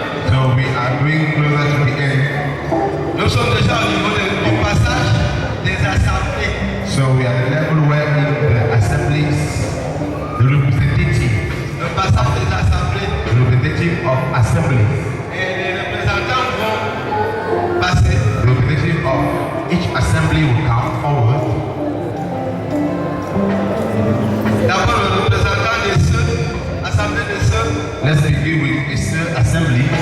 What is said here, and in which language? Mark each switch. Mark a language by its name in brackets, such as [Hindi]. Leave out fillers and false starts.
[English] So we are going closer to the end. [French] Nous sommes déjà au niveau du passage des assemblées. [English] So we are at the level where in the assemblies, the representative [French] Le passage des assemblées. [English] of assembly, [French] Et les représentants vont passer. [English] the representative of each assembly will come forward. [French] D'abord le représentant des sœurs, assemblée des sœurs. [English] Let's begin with a assembly.